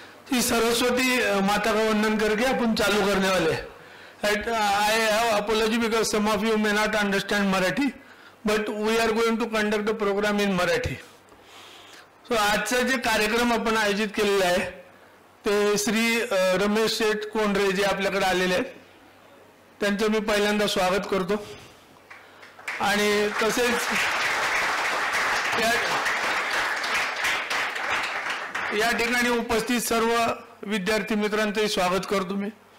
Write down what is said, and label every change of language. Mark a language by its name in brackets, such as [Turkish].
[Hindi] ही सरस्वती माता का वंदन करके अपन चालू करने वाले। [English] I have apology because some of you may not understand Marathi, but we are going to conduct a program in Marathi. [Marathi] So आजचा जे कार्यक्रम आपण आयोजित केलेला आहे ते श्री रमेश शेठ कोंडरे जे आपल्याकडे आलेले आहेत त्यांचं मी पहिल्यांदा स्वागत करतो आणि तसेच या ठिकाणी उपस्थित सर्व विद्यार्थी मित्रांचंही स्वागत करतो मी।